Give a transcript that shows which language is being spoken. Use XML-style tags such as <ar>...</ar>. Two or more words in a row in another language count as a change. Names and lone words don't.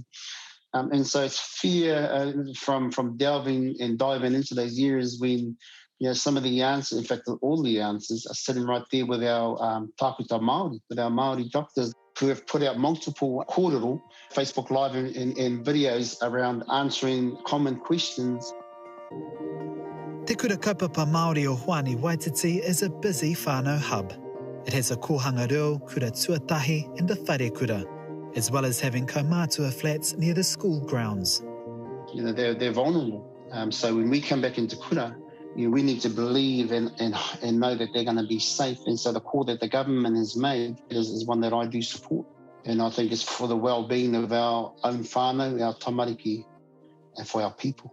<en>And so it's fear from diving into those areas when some of the answers, in fact all the answers, are sitting right there with our</en> <mi>tākuta Māori,</mi> <en>with our Māori doctors who have put out multiple kōrero, Facebook Live and videos around answering common questions. Te kura kaupapa Māori o Huani Waititi is a busy whānau hub. It has a</en> <mi>kohanga reo, kura tuatahi</mi> <en>and a</en> <mi>whare kura,</mi> <en>as well as having kaumātua flats near the school grounds. They're vulnerable. So when we come back into kura, we need to believe and know that they're going to be safe. And so the call that the government has made is one that I do support. And I think it's for the well-being of our own whānau, our tamariki, and for our people.</en>